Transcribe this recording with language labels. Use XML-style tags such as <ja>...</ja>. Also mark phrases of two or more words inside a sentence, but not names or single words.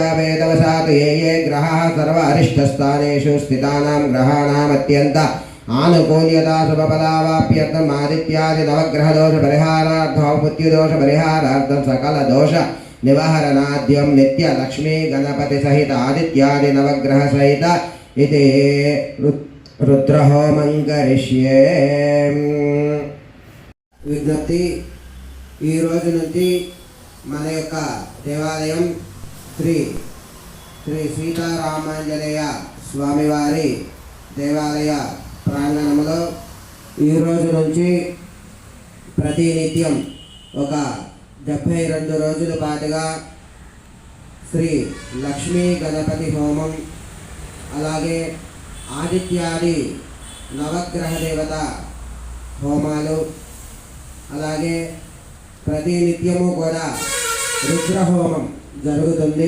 <sa>वेदवशात् ये ग्रहाः सर्व अरिष्टस्थानेषु स्थितानां ग्रहाणाम् अत्यन्त आनुकूल्यता शुभफलावाप्यर्थम् आदित्यादि नवग्रहदोषपरिहारार्थं मृत्युदोषपरिहारार्थं सकलदोष निवारणाद्यं नित्यलक्ष्मी गणपतिसहित आदित्यादि नवग्रहसहित इति रुद्रहोमं करिष्ये।</sa> <te>విజ్ఞప్తి ఈ రోజు నుంచి మన యొక్క దేవాలయం శ్రీ సీతారామాంజనేయ స్వామివారి దేవాలయ ప్రాంగణంలో ఈ రోజు నుంచి ప్రతినిత్యం ఒక 72 రోజుల పాటుగా శ్రీ లక్ష్మీ గణపతి హోమం అలాగే ఆదిత్యాది నవగ్రహ దేవత హోమాలు అలాగే ప్రతినిత్యము కూడా రుద్రహోమం జరుగుతుంది.</te>